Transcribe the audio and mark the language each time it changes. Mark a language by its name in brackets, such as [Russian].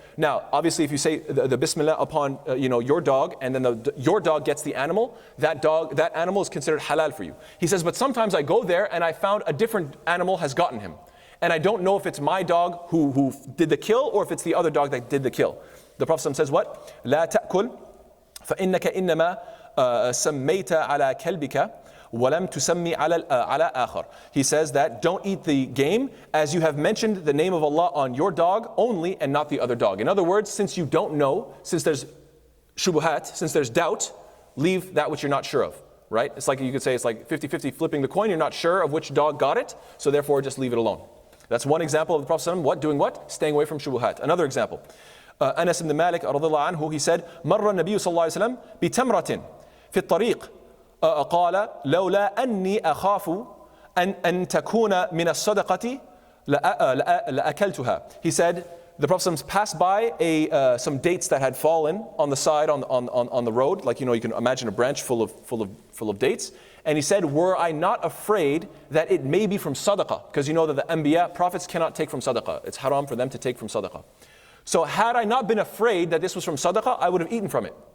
[English] Now, obviously, if you say the Bismillah upon your dog, and then your dog gets the animal, that animal is considered halal for you. He says, but sometimes I go there and I found a different animal has gotten him, and I don't know if it's my dog who did the kill or if it's the other dog that did the kill. The Prophet says what? [Arabic] لا تأكل فإنك إنما سميت على كلبك ولم تسمي على آخر. [English] He says that don't eat the game as you have mentioned the name of Allah on your dog only and not the other dog. In other words, since you don't know, since there's shubuhat, since there's doubt, leave that which you're not sure of, right? It's like you could say it's like 50-50 flipping the coin. You're not sure of which dog got it, so therefore just leave it alone. That's one example of the Prophet ﷺ, doing what? Staying away from shubuhat. Another example. Anas ibn Malik radhiallahu anhu, he said, [Arabic] مر النبي صلى الله عليه وسلم بتمرة في الطريق قال لولا أني أخاف أن تكون من الصدقة لأكلتها. [English] He said, the Prophet passed by some dates that had fallen on the side on the road, like you can imagine a branch full of dates. And he said, were I not afraid that it may be from sadaqah, because you know that the anbiya, prophets cannot take from sadaqah. It's haram for them to take from sadaqah. So had I not been afraid that this was from sadaqah, I would have eaten from it.